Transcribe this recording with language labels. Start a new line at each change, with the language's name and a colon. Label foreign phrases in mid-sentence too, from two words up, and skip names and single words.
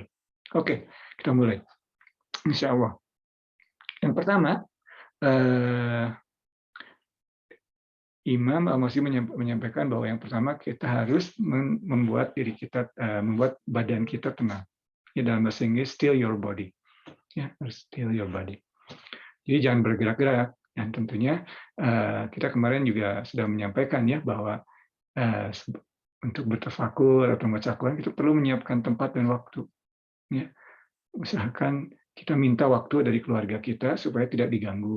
Indonesian: Oke, kita mulai.
Arabic: إن شاء الله.
Indonesian: Yang pertama, Imam Al-Masih menyampaikan bahwa yang pertama kita harus membuat diri kita, membuat badan kita tenang. Ya, dalam bahasa Inggris,
English: still your body.
Indonesian: Ya, harus
English: still your body.
Indonesian: Jadi jangan bergerak-gerak. Dan tentunya kita kemarin juga sudah menyampaikan, ya, bahwa untuk bertafakur atau membaca Al-Quran kita perlu menyiapkan tempat dan waktu. Ya, usahakan kita minta waktu dari keluarga kita supaya tidak diganggu.